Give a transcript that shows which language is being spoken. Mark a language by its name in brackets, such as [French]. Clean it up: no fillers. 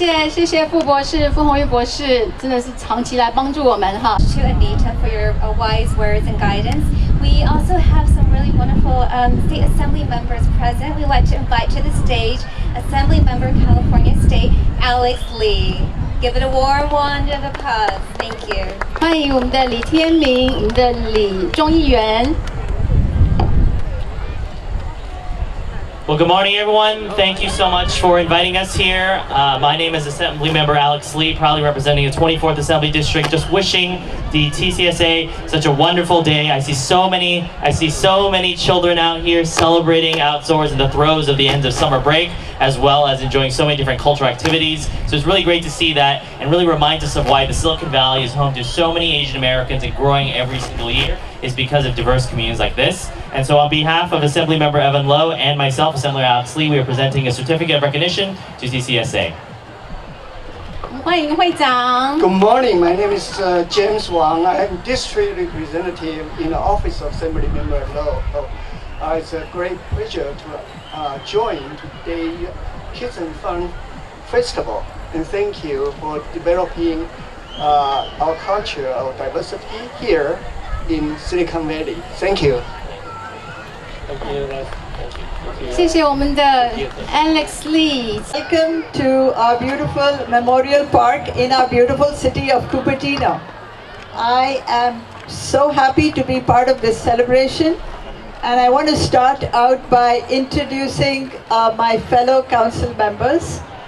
[Chinese] 谢谢傅博士、傅红玉博士，真的是长期来帮助我们哈。 [English] To Anita for your wise words and guidance. We also have some really wonderful state assembly members present. We'd like to invite to the stage Assembly Member California State Alex Lee. Give it a warm round of applause. Thank you. [Chinese] 欢迎我们的李天明，我们的李众议员。 [English] Well, good morning, everyone. Thank you so much for inviting us here. My name is Assembly Member Alex Lee, proudly representing the 24th Assembly District. Just wishing the TCSA such a wonderful day. I see so many children out here celebrating outdoors in the throes of the end of summer break. as well as enjoying so many different cultural activities. So it's really great to see that and really reminds us of why the Silicon Valley is home to so many Asian Americans and growing every single year is because of diverse communities like this. And so on behalf of Assemblymember Evan Low and myself, Assemblymember Alex Lee, we are presenting a certificate of recognition to TCSA. [Chinese] 欢迎会长。 [English] Good morning. My name is James Wang. I am district representative in the office of Assemblymember Low. It's a great pleasure to join today Kids and Fun Festival, and thank you for developing our culture, our diversity here in Silicon Valley. Thank you. Thank you. Thank you. [Chinese] 谢谢我们的 Alex Lee。 [English] Welcome to our beautiful memorial park in our beautiful city of Cupertino. I am so happy to be part of this celebration, and I want to start out by introducing my fellow council members.